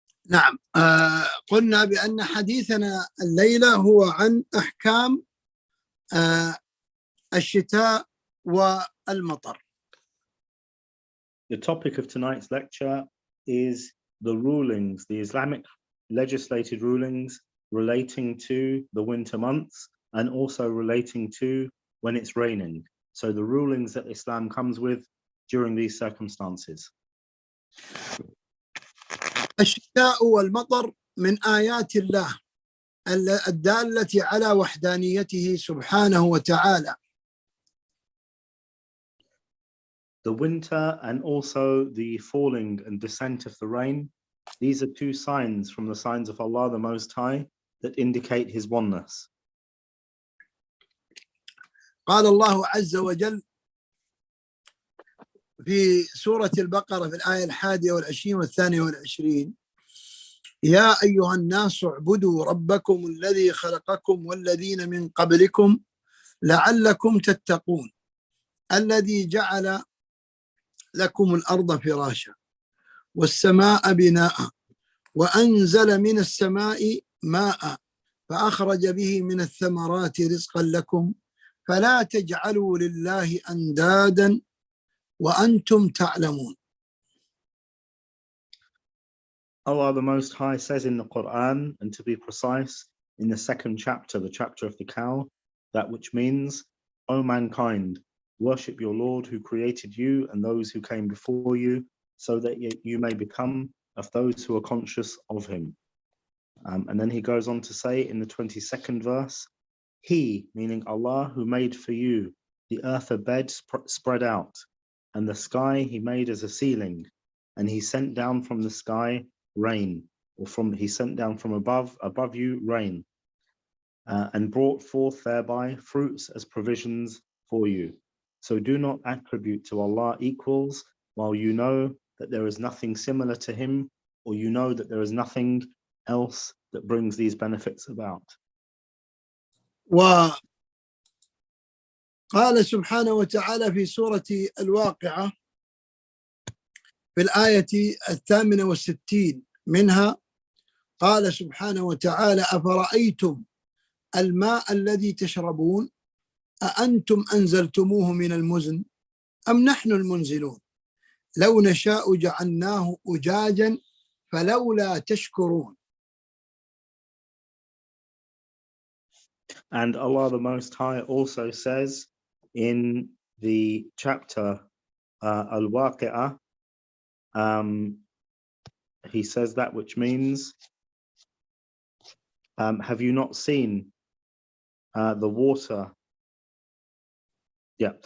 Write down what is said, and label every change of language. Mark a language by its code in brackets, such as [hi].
[ar] نعم، قلنا بأن حديثنا الليلة هو عن أحكام الشتاء والمطر. [en] The topic of tonight's lecture is the rulings, the Islamic legislated rulings relating to the winter months and also relating to when it's raining. So the rulings that Islam comes with during these circumstances. [ar] الشتاء والمطر من آيات الله الدالة على وحدانيته سبحانه وتعالى. [en] The winter and also the falling and descent of the rain, these are two signs from the signs of Allah the Most High that indicate His oneness. [ar] قال الله عز وجل في سورة البقرة في الآية 21 و22: يا أيها الناس اعبدوا ربكم الذي خلقكم والذين من قبلكم لعلكم تتقون الذي جعل لكم الأرض فراشا والسماء بناء وأنزل من السماء ماء فأخرج به من الثمرات رزقا لكم فلا تجعلوا لله أندادا وأنتم تعلمون. [en] Allah the Most High says in the Quran, and to be precise, in the second chapter, the chapter of the cow, that which means, O mankind, worship your Lord who created you and those who came before you, so that you may become of those who are conscious of him. And then he goes on to say in the 22nd verse, He, meaning Allah, who made for you the earth a bed spread out, and the sky he made as a ceiling, and he sent down from the sky rain, or he sent down from above you rain, and brought forth thereby fruits as provisions for you. So do not attribute to Allah equals, while you know that there is nothing similar to him, or you know that there is nothing else that brings these benefits about. [ar] وقال سبحانه وتعالى في سورة الواقعة في الآية 68 منها قال سبحانه وتعالى: أفرأيتم الماء الذي تشربون أأنتم أنزلتموه من المزن أم نحن المنزلون لو نشاء جعلناه أجاجا فلولا تشكرون. [en] And Allah the Most High also says in the chapter Al-Waqi'ah, he says that which means, have you not seen the water Yeah.